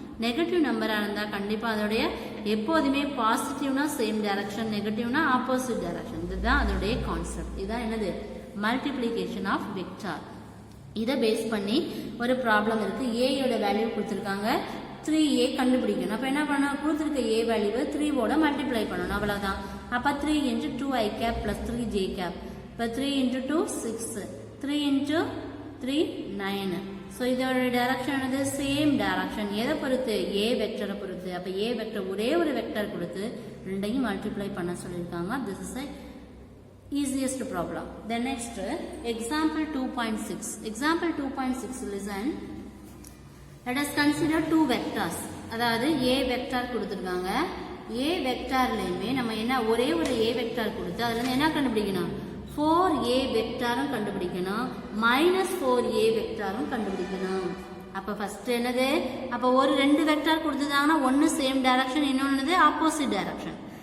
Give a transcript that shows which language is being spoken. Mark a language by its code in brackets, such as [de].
[ta] Negative நம்பராக இருந்தால் கண்டிப்பாக அதோடைய எப்போதுமே பாசிட்டிவ்னா சேம் டைரக்ஷன், நெகட்டிவ்னா ஆப்போசிட் டைரக்ஷன். இதுதான் அதோடைய கான்செப்ட். இதுதான் என்னது, மல்டிப்ளிகேஷன் ஆஃப் வெக்டார். இதை பேஸ் பண்ணி ஒரு ப்ராப்ளம் இருக்குது. ஏயோட வேல்யூ கொடுத்துருக்காங்க, 3a கண்டுபிடிக்கணும். அப்போ என்ன பண்ணணும், கொடுத்துருக்க ஏ வேல்யூவை 3ஓட மல்டிப்ளை பண்ணணும், அவ்வளோதான். அப்போ 3 × 2i cap + 3j cap. இப்போ 3 × 2 6, 3 × 3 9. ஸோ இதோட டைரக்ஷன் என்னது, சேம் டைரக்ஷன். எதை பொறுத்து, ஏ வெக்டரை பொறுத்து. அப்போ ஏ வெக்டர் ஒரே ஒரு வெக்டர் கொடுத்து ரெண்டையும் மல்டிப்ளை பண்ண சொல்லியிருக்காங்க. [en] This is easiest problem. Then next example 2.6. Example 2.6, listen. Let us consider two vectors. [ta] அதாவது a vector கொடுத்துருக்காங்க. a vectorலையுமே நம்ம என்ன ஒரே ஒரு a vector கொடுத்து அதில் என்ன கண்டுபிடிக்கணும், 4a வெக்டாரும் கண்டுபிடிக்கணும், -4a வெக்டாரும் கண்டுபிடிக்கணும். அப்போ ஃபர்ஸ்ட் என்னது, அப்போ ஒரு ரெண்டு வெக்டார் கொடுத்துட்டாங்கன்னா ஒன்று சேம் டைரக்ஷன், இன்னொன்று ஆப்போசிட் டைரக்ஷன்.